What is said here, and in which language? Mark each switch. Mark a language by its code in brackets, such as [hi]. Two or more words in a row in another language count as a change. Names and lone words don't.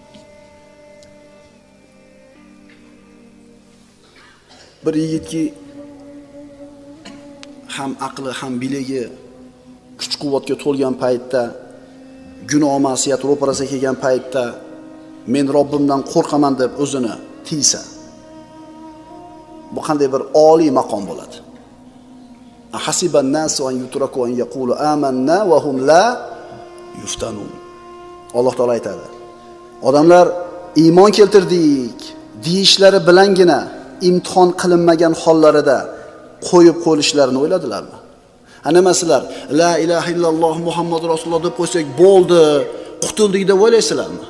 [uz] Bir yigitki ham aqli, ham biligi kuch-quvvatga to'lgan paytda, gunoh ma'siyat ro'parasiga kelgan paytda men Robbimdan qo'rqaman deb o'zini tiysa, bu qanday bir oliy maqom bo'ladi. [ar] أحسب الناس أن يتركوا أن يقولوا آمنا وهم لا يفتنون. [uz] Alloh taolo aytadi. Odamlar iymon keltirdik deyishlari bilangina imtihon qilinmagan hollarida qo'yib qo'yishlarini o'yladilarmi? Nimasizlar? [ar] لا إله إلا الله محمد رسول الله [uz] deb qo'ysak bo'ldi, qutuldik deb o'ylaysizlarmi?